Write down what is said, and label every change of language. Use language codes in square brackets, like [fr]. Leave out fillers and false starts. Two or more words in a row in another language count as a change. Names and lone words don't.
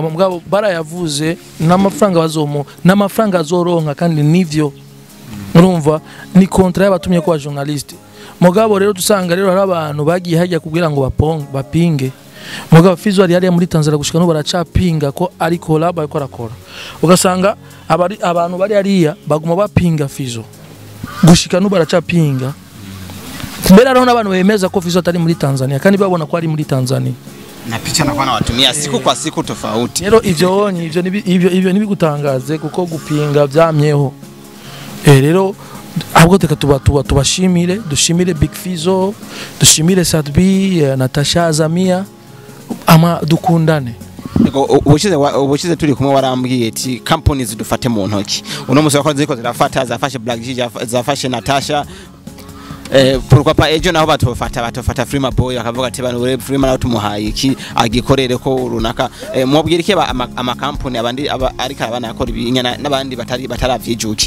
[rn] mugabo barayavuze n'amafaranga bazomo n'amafaranga azoronka kandi nivyo urumva ni contrat y'abatumye kwa journaliste mugabo rero dusanga rero hari abantu bagiye hajya kugira ngo bapinge mugabo Fizo ari muri Tanzania gushika no baracapinga ko ari collab ariko arakora ugasanga abantu bari ariya baguma bapinga Fizo gushika no baracapinga mbere arona abantu bemeza ko Fizo atari muri Tanzania kandi babona ko ari muri Tanzania [sw] na picha na kwana watumia siku kwa siku tofauti [rn] rero ivyo nibigutangaze kuko gupinga byamyeho rero ahubwo tubashimire dushimire Big Fizo dushimire Satbi Natasha Azamia ama dukundane ubushize turi kumwe warambwiye ati companies dufate mu ntoki uno musi wakoze ziko zirafata zafashe Black G zafashe Natasha [fr] pourquoi pas [rn] ejo naho batofata Freema Boy akavuga ati bano ure Freema naho tumuhaye iki agikorere ko runaka mubwira iki ama company abandi ariko abana yakora ibinyana n'abandi bataravyijukira